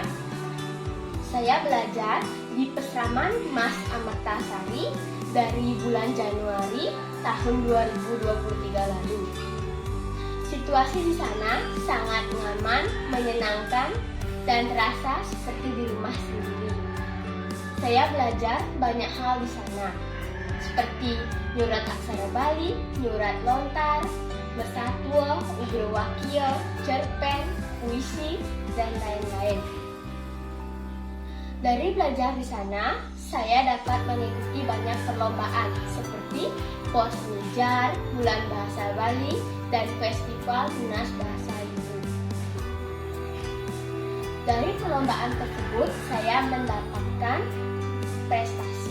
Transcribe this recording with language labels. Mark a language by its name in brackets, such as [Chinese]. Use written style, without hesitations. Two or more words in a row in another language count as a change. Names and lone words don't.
[Indonesian] Saya belajar di Peseraman Mas Amartasari dari bulan Januari tahun 2023 lalu. Situasi di sana sangat nyaman, menyenangkan, dan terasa seperti di rumah sendiri. Saya belajar banyak hal di sana, seperti [Balinese] nyurat aksara Bali, nyurat lontar, mesatwa, ugrowakya, [Indonesian] cerpen, puisi, dan lain-lain. Dari belajar di sana, saya dapat mengikuti banyak perlombaan seperti Pos Mujar, Bulan Bahasa Bali, dan Festival Tunas Bahasa Ibu. Dari perlombaan tersebut, saya mendapatkan prestasi.